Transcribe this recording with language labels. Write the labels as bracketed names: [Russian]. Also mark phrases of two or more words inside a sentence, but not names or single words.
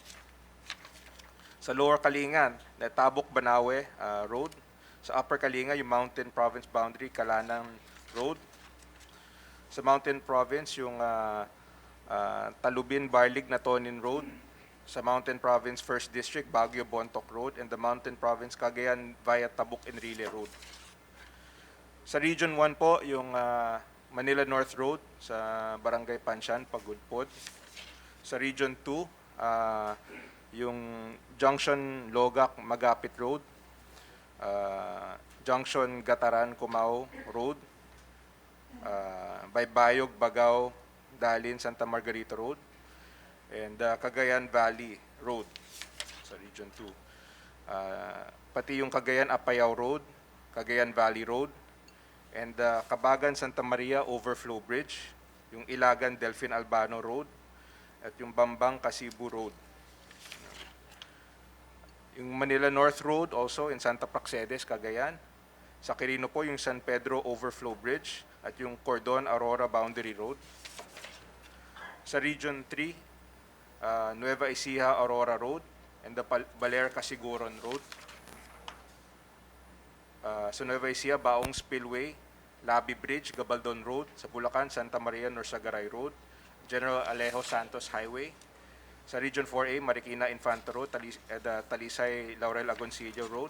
[Filipino] Sa Lower Kalingan, Tabok, Banawe Road. Sa Upper Kalinga, yung Mountain Province boundary, Kalanang Road. Sa Mountain Province, yung Talubin, Barlig, Natonin Road. Sa Mountain Province 1st District, Baguio, Bontoc Road. [English] And the [Filipino] Mountain Province, Cagayan via Tabuk, Enrile Road. Sa Region 1 po, yung Manila North Road sa Barangay Pansyan, Pagudpod. Sa Region 2, yung Junction Logak, Magapit Road. Junction Gataran, Cumao Road. Baybayog, Bagao, Dalin, Santa Margarita Road. And Cagayan Valley Road sa Region 2. Pati yung Cagayan-Apayao Road, Cagayan Valley Road, and Cabagan Santa Maria Overflow Bridge, yung Ilagan Delfin Albano Road, at yung Bambang Kasibu Road. Yung Manila North Road [English] also in [Filipino] Santa Praxedes, Cagayan. Sa Quirino po yung San Pedro Overflow Bridge at yung Cordon Aurora Boundary Road. Sa Region 3, Nueva Ecija Aurora Road [English] and the [Filipino] Baler Casiguron Road. Sa Nueva Ecija, Baong Spillway, Labi Bridge, Gabaldon Road. Sa Bulacan, Santa Maria Norsagaray Road, General Alejo Santos Highway. Sa Region 4A, Marikina Infanta Road, Talisay Laurel Agoncillo Road.